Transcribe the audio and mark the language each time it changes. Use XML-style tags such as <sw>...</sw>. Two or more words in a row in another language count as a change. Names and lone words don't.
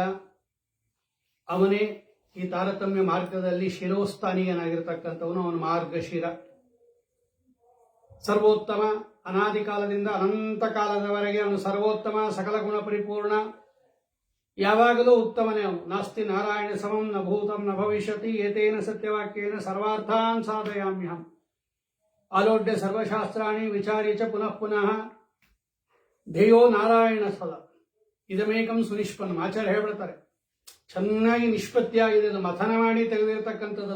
<kn>ಅವನೇ ಈ ತಾರತಮ್ಯ ಮಾರ್ಗದಲ್ಲಿ ಶಿರೋಸ್ಥಾನೀಯನಾಗಿರ್ತಕ್ಕಂಥವನು. ಅವನು ಮಾರ್ಗಶಿರ, ಸರ್ವೋತ್ತಮ, ಅನಾದಿ ಕಾಲದಿಂದ ಅನಂತ ಕಾಲದವರೆಗೆ ಅವನು ಸರ್ವೋತ್ತಮ, ಸಕಲ ಗುಣ ಪರಿಪೂರ್ಣ, ಯಾವಾಗಲೂ ಉತ್ತಮನೇ ಅವನು.</kn> <sa>ನಾಸ್ತಿ ನಾರಾಯಣ ಸಮಂ ನ ಭೂತಂ ನ ಭವಿಷ್ಯತಿ ಏತೇನ ಸತ್ಯವಾಕ್ಯೇನ ಸರ್ವಾರ್ಥಾನ್ ಸಾಧಯಾಮ್ಯಹಂ. ಆಲೋಡ್ಯ ಸರ್ವಶಾಸ್ತ್ರಾಣಿ ವಿಚಾರ್ಯ ಚ ಪುನಃ ಪುನಃ ಧ್ಯೇಯೋ ನಾರಾಯಣ ಸದ ಇದಮೇಕಂ ಸುನಿಷ್ಪನ್ನಂ.</sa> <kn>ಆಚಾರ್ಯ ಹೇಳ್ಬಿಡ್ತಾರೆ, ಚೆನ್ನಾಗಿ ನಿಷ್ಪತ್ತಿಯಾಗಿದೆ, ಅದು ಮಥನ ಮಾಡಿ ತೆಗೆದಿರತಕ್ಕಂಥದ್ದು.</kn>